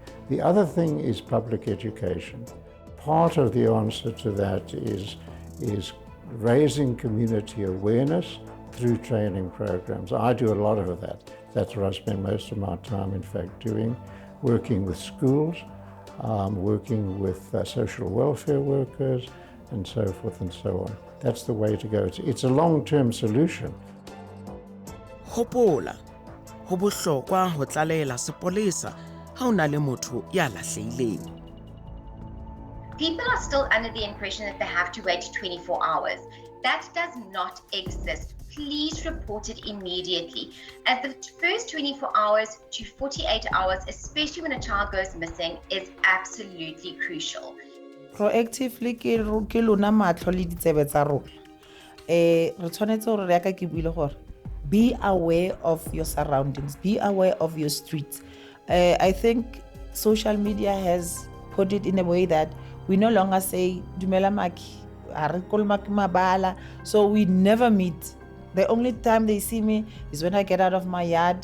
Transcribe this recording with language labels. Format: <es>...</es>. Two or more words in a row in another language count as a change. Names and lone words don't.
<en>The other thing is public education. Part of the answer to that is raising community awareness through training programs. I do a lot of that. That's what I spend most of my time, in fact, doing, working with schools, working with social welfare workers, and so forth and so on. That's the way to go. It's a long-term solution.</en> <st>Hopola, ho bohlokwa ho tlalela sepolesa ha o na le motho ya lahlehileng.</st> <en>People are still under the impression that they have to wait 24 hours. That does not exist. Please report it immediately, as the first 24 hours to 48 hours, especially when a child goes missing, is absolutely crucial.</en> <st>Proactively ke lona matlo le ditsebe tsa rona. Re tshwanetse gore ya ka ke buile gore</st> <en>be aware of your surroundings, be aware of your streets. I think social media has put it in a way that we no longer say</en> <st>dumela maki,</st> <en>so we never meet The only time they see me is when I get out of my yard.</en>